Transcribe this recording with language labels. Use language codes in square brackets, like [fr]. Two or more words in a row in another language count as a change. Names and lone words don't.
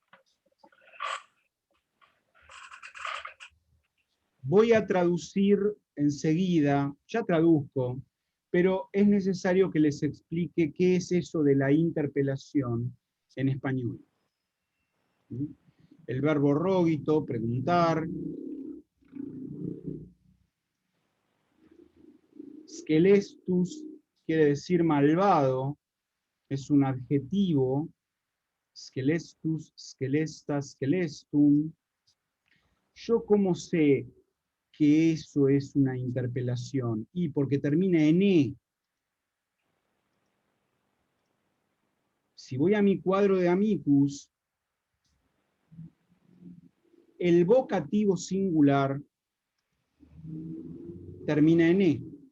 [es] Voy a traducir enseguida, ya traduzco, pero es necesario que les explique qué es eso de la interpelación en español. El verbo rogito, preguntar. Scelestus quiere decir malvado, es un adjetivo. [la] Scelestus, scelesta, scelestum. [es] ¿Yo cómo sé que eso es una interpelación? Y porque termina en E. Si voy a mi cuadro de amicus, el vocativo singular termina en E.